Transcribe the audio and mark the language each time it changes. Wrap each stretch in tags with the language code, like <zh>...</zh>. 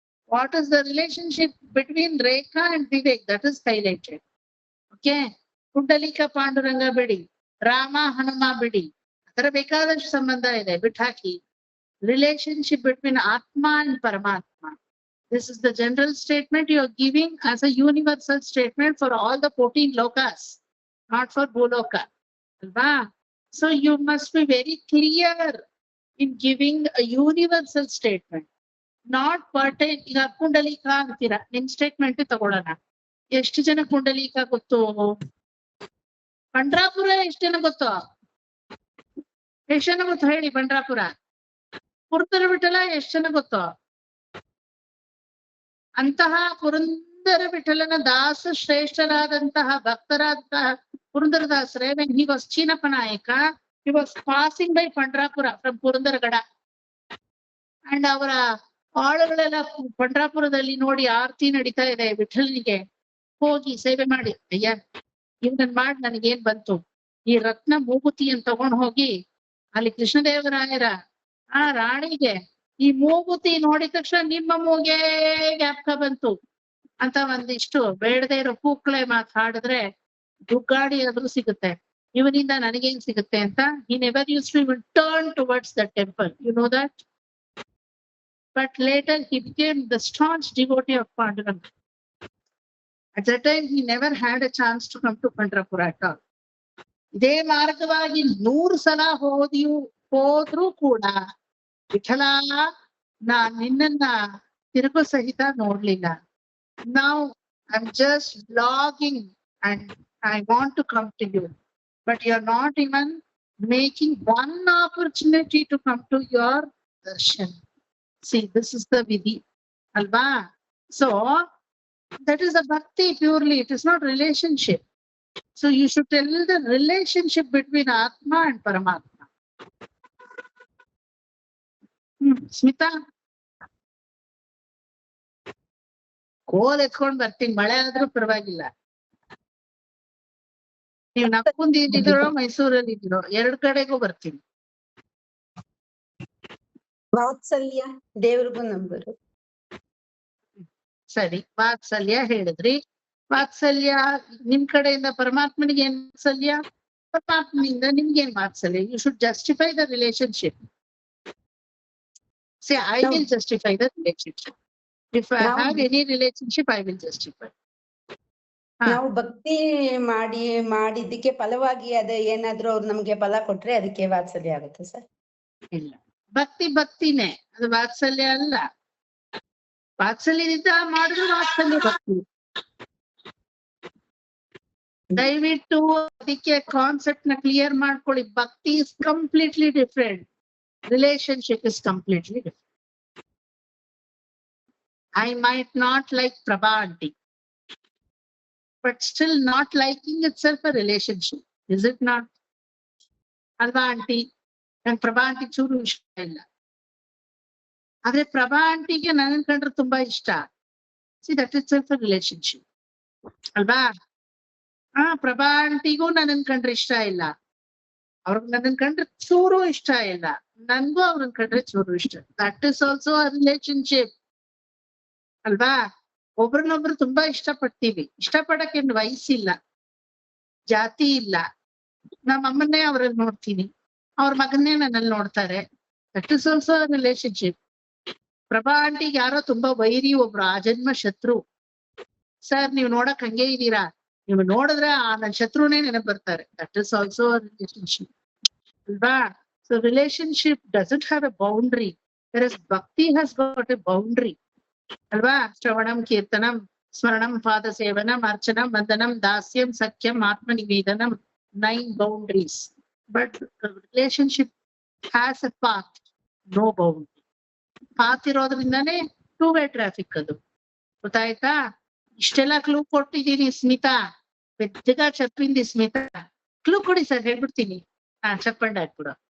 <en>What is the relationship between Rekha and Vivek? That is highlighted.</en> <kn>Okay, Pundalik Panduranga ಬಿಡಿ, ರಾಮ ಹನುಮ ಬಿಡಿ, ಅದರ ಬೇಕಾದಷ್ಟು ಸಂಬಂಧ ಇದೆ, ಬಿಟ್ಟಾಕಿ.</kn> <en>Relationship between Atma and Paramatma. This is the general statement you are giving as a universal statement for all the 14 lokas, not for Bhuloka. Alva? So you must be very clear in giving a universal statement, not pertain.</en> <kn>ಈಗ ಪುಂಡಲೀಕ ಅಂತೀರಾ, ನಿಮ್ statement ತಗೊಳ್ಳೋಣ. ಎಷ್ಟು ಜನ ಪುಂಡಲೀಕ ಗೊತ್ತು? ಪಂಡ್ರಾಪುರ ಎಷ್ಟು ಜನ ಗೊತ್ತು? ಎಷ್ಟು ಜನ ಗೊತ್ತು ಹೇಳಿ? ಪಂಡ್ರಾಪುರ ಪುರಂದರ ವಿಠಲ ಎಷ್ಟು ಜನ ಗೊತ್ತು? ಅಂತಹ ಪುರಂದರ ವಿಠಲನ ದಾಸ ಶ್ರೇಷ್ಠರಾದಂತಹ ಭಕ್ತರಾದಂತಹ ಪುರಂದರದಾಸರೇ,</kn> <en>when he was Chinappa Nayaka, he was passing by Pandrapura from Purandaragada,</en> <kn>and ಅವರ ಆಳುಗಳೆಲ್ಲ ಪಂಡ್ರಾಪುರದಲ್ಲಿ ನೋಡಿ ಆರತಿ ನಡೀತಾ ಇದೆ ವಿಠಲನಿಗೆ, ಹೋಗಿ ಸೇವೆ ಮಾಡಿ, ಅಯ್ಯ ಇವನನ್ ಮಾಡಿ ನನಗೇನ್ ಬಂತು, ಈ ರತ್ನ ಮೂಗುತಿಯನ್ನು ತಗೊಂಡ್ ಹೋಗಿ ಅಲ್ಲಿ ಕೃಷ್ಣದೇವರಾಯರ ಆ ರಾಣಿಗೆ ಈ ಮೂಗುತಿ ನೋಡಿದ ತಕ್ಷಣ ನಿಮ್ಮ ಮೂಗೆ ಜ್ಞಾಪಕ ಬಂತು ಅಂತ ಒಂದಿಷ್ಟು ಬೇಡದೇ ಇರೋ ಕೂಕ್ಳೆ ಮಾತಾಡಿದ್ರೆ ದುಗ್ಗಾಡಿ ಆದ್ರೂ ಸಿಗುತ್ತೆ. ಇವನಿಂದ ನನಗೇನ್ ಸಿಗುತ್ತೆ ಅಂತ.</kn> <en>He never used to even turn towards the temple, you know that. But later he became the staunch devotee of Panduranga. At that time he never had a chance to come to Pandrapura at all.</en> <kn>ಇದೇ ಮಾರ್ಗವಾಗಿ 100 ಸಲ ಹೋದ್ರೂ ಕೂಡ ವಿಠಲ ನಾನ್ ನಿನ್ನನ್ನ ತಿರುಗು ಸಹಿತ ನೋಡ್ಲಿಲ್ಲ.</kn> <en>Now I'm just vlogging and I want to come to you, but you're not even making one opportunity to come to your darshan. See, this is the vidhi, alva? So that is a bhakti purely, it is not relationship. So you should tell the relationship between Atma and Paramatma.</en> <kn>Smita, ಕೋಲ್ ಎತ್ಕೊಂಡ್ ಬರ್ತೀನಿ, ಮಳೆ ಆದ್ರೂ ಪರವಾಗಿಲ್ಲ. ನೀವ್ ನಕ್ಕುಂದ ಇದ್ದಿರೋ ಮೈಸೂರಲ್ಲಿ ಇದ್ದಿರೋ 2 ಕಡೆಗೂ ಬರ್ತೀನಿ. ವಾತ್ಸಲ್ಯ ದೇವ್ರಿಗೂ ನಂಬರು. ಸರಿ, ವಾತ್ಸಲ್ಯ ಹೇಳಿದ್ರಿ. ವಾತ್ಸಲ್ಯ ನಿಮ್ ಕಡೆಯಿಂದ ಪರಮಾತ್ಮನಿಗೆ ಏನ್ ವಾತ್ಸಲ್ಯ, ಪರಮಾತ್ಮನಿಂದ ನಿಮ್ಗೇನ್ ವಾತ್ಸಲ್ಯ?</kn> <en>You should justify the relationship. Say, I will justify the relationship. If I have any relationship, I will justify.</en> <kn>ನಾವು ಭಕ್ತಿ ಮಾಡಿದ್ದಕ್ಕೆ ಫಲವಾಗಿ ಅದ ಏನಾದ್ರೂ ಅವ್ರು ನಮ್ಗೆ ಫಲ ಕೊಟ್ರೆ ಅದಕ್ಕೆ ವಾತ್ಸಲ್ಯ ಆಗುತ್ತೆ ಸರ್? ಇಲ್ಲ, ಭಕ್ತಿನೇ ಅದು, ವಾತ್ಸಲ್ಯ ಅಲ್ಲ. ವಾತ್ಸಲ್ಯದಿಂದ ಮಾಡಿದ್ರು ವಾತ್ಸಲ್ಯ ಭಕ್ತಿ. ದಯವಿಟ್ಟು ಅದಕ್ಕೆ ಕಾನ್ಸೆಪ್ಟ್ ನ ಕ್ಲಿಯರ್ ಮಾಡ್ಕೊಳ್ಳಿ.</kn> <en>Bhakti is completely different, relationship is completely different. I might not like Prabha aunty, but still not liking itself a relationship, is it not?</en> <kn>Alva aunty and Prabha aunty churu ishta illa, ಆದ್ರೆ Prabha aunty ಗೆ ನನ್ನ ಕಂಡ್ರೆ ತುಂಬಾ ಇಷ್ಟ.</kn> <en>See, that itself a relationship, ಅಲ್ವಾ?</en> <kn>Prabha auntyಗೂ ನನ್ನ ಕಂಡ್ರೆ ಇಷ್ಟ ಇಲ್ಲ, ಅವ್ರಿಗೆ ನನ್ನ ಕಂಡ್ರೆ ಚೂರು ಇಷ್ಟ ಇಲ್ಲ, ನನ್ಗೂ ಅವ್ರನ್ನ ಕಂಡ್ರೆ ಚೂರು ಇಷ್ಟ.</kn> <en>That is also a relationship, ಅಲ್ವಾ?</en> <kn>ಒಬ್ರನ್ನೊಬ್ರು ತುಂಬಾ ಇಷ್ಟಪಡ್ತೀವಿ. ಇಷ್ಟಪಡಕ್ಕೆ ವಯಸ್ಸಿಲ್ಲ, ಜಾತಿ ಇಲ್ಲ. ನಮ್ಮ ಅಮ್ಮನ್ನೇ ಅವ್ರಲ್ಲಿ ನೋಡ್ತೀನಿ, ಅವ್ರ ಮಗನ್ನೇ ನನ್ನಲ್ಲಿ ನೋಡ್ತಾರೆ.</kn> <en>That is also a relationship.</en> <kn>Prabha ಆಂಟಿಗೆ ಯಾರೋ ತುಂಬಾ ವೈರಿ, ಒಬ್ರು ಆ ಜನ್ಮ ಶತ್ರು. ಸರ್, ನೀವ್ ನೋಡಕ್ ಹಂಗೆ ಇದೀರಾ, ನೀವು ನೋಡಿದ್ರೆ ಆ ನನ್ನ ಶತ್ರುನೇ ನೆನಪು ಬರ್ತಾರೆ.</kn> <en>that is also relationship</en> <kn>ಅಲ್ವಾ?</kn> <en>So relationship doesn't have a boundary, bhakti has got a boundary ಅಲ್ವಾ?</en> <sa>ಶ್ರವಣಂ, ಕೀರ್ತನಂ, ಸ್ಮರಣಂ, ಪಾದ ಸೇವನಂ, ಅರ್ಚನಂ, ವಂದನಂ, ದಾಸ್ಯಂ, ಸಖ್ಯಂ, ಆತ್ಮ ನಿವೇದನಂ,</sa> <en>9 boundaries. But relationship has a path, no boundary.</en> <kn>Path ಇರೋದ್ರಿಂದಾನೇ 2-way traffic ಅದು. ಗೊತ್ತಾಯ್ತಾ? ಇಷ್ಟೆಲ್ಲ ಕ್ಲೂ ಕೊಟ್ಟಿದ್ದೀನಿ ಸ್ಮಿತಾ,</kn> <te>ಪೆದ್ದಗ ಚಪ್ಪಿಂದಿ</te> <kn>ಸ್ಮಿತಾ. ಕ್ಲೂ ಕೊಡಿ ಸರ್, ಹೇಳ್ಬಿಡ್ತೀನಿ. ಚಪ್ಪಂಡ ಹಾಕ್ಬಿಡು.</kn>